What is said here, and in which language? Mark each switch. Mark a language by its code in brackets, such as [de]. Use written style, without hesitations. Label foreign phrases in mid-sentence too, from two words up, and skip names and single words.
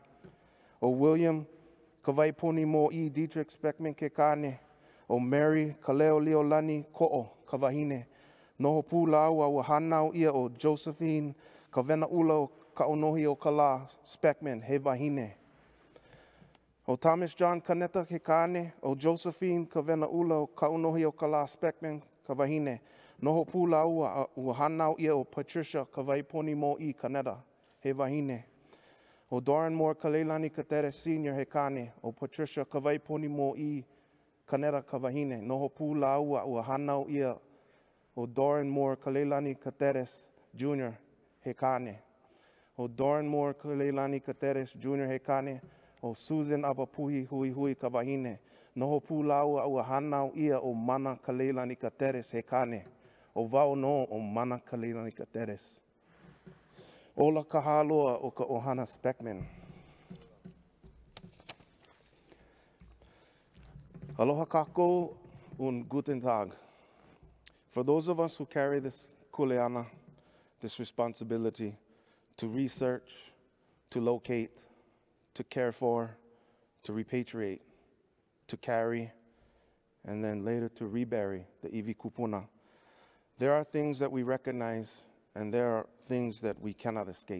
[haw] O William Kawai Poni Mo I Dietrich Speckman ke kane, o Mary Kaleo Leolani Ko'o Kawahine, noho pūlau a ua hanau ia o Josephine Kawena Ula o Kaonohi o Kala Speckman he wahine. O Thomas John Kaneta ke kane, o Josephine Kawena Ula o Kaonohi o Kala Speckman Kawahine, noho pūlau a ua hanau ia o Patricia Kawai Poni Mo I Kaneta he wahine. O Doran Moore Kaleilani Caceres Sr. he kane, o Patricia Kawai Poni Mo I Kaneta Kawahine, noho pūlau a ua hanau ia o Doran Moore Kaleilani Caceres Jr. he kane. O Doran Moore Kaleilani Caceres Jr. he kane, o Susan Apapuhi Hui Hui Kawahine, noho pūlau a ua hanau ia o Mana Kaleilani Caceres he kane, o vau no o Mana Kaleilani Caceres. Ola kahaloa o ka ohana Speckman. Aloha kako [de] und guten Tag. [en] For those of us who carry this kuleana, this responsibility to research, to locate, to care for, to repatriate, to carry, and then later to rebury the [haw] iwi kūpuna, [en] there are things that we recognize and there are things that we cannot escape.